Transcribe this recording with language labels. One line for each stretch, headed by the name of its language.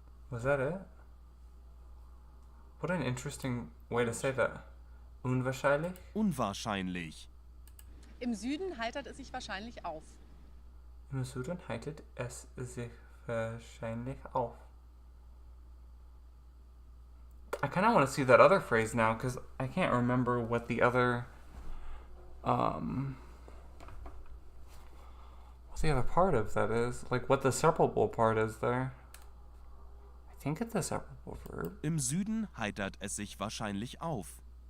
English: Was that it? What an interesting way to say that. Unwahrscheinlich?
German: Unwahrscheinlich. Im Süden heitert es sich wahrscheinlich auf. Im Süden heitert es sich wahrscheinlich auf.
English: I kind of want to see that other phrase now because I can't remember what the other what the other part of that is. Like what the separable part is there. I think it's a separable verb.
German: Im Süden heitert es sich wahrscheinlich auf.